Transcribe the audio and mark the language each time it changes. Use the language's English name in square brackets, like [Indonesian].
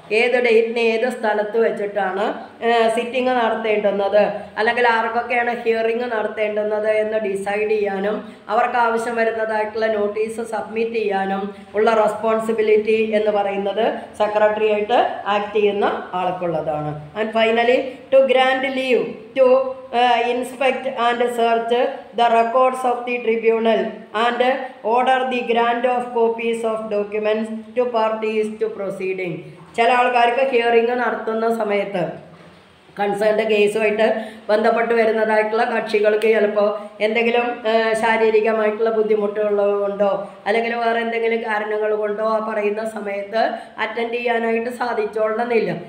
[Malayalam] ഏത് ഡേറ്റിന് ഏത് സ്ഥലത്ത് വെച്ചിട്ടാണ് സിറ്റിംഗ് നടത്തേണ്ടുന്നത് അല്ലെങ്കിൽ ആർക്കൊക്കെയാണ് ഹിയറിംഗ് നടത്തേണ്ടുന്നത് എന്ന് ഡിസൈഡ് ചെയ്യാനും അവർക്ക് ആവശ്യം വരുന്നതായിട്ടുള്ള നോട്ടീസ് സബ്മിറ്റ് ചെയ്യാനും ഉള്ള റെസ്പോൺസിബിലിറ്റി എന്ന് പറയുന്നത് സെക്രട്ടറി ആയിട്ട് ആക്ട് ചെയ്യുന്ന ആൾക്കുള്ളതാണ്. [English] And finally, to grant leave to inspect and search the records of the tribunal and order the grant of copies of documents to parties to proceeding. [Malayalam] ചില ആൾക്കാർക്ക് hearing നടത്തുന്ന സമയത്ത് കൺസേൺഡ് കേസുമായിട്ട് ബന്ധപ്പെട്ട് വരുന്നതായിട്ടുള്ള കക്ഷികൾക്ക് ചിലപ്പോൾ എന്തെങ്കിലും ശാരീരികമായിട്ടുള്ള ബുദ്ധിമുട്ടുകൾ കൊണ്ടോ അല്ലെങ്കിൽ വേറെ എന്തെങ്കിലും കാരണങ്ങൾ കൊണ്ടോ ആ പറയുന്ന സമയത്ത് അറ്റൻഡ് ചെയ്യാനായിട്ട് സാധിച്ചോളണമെന്നില്ല.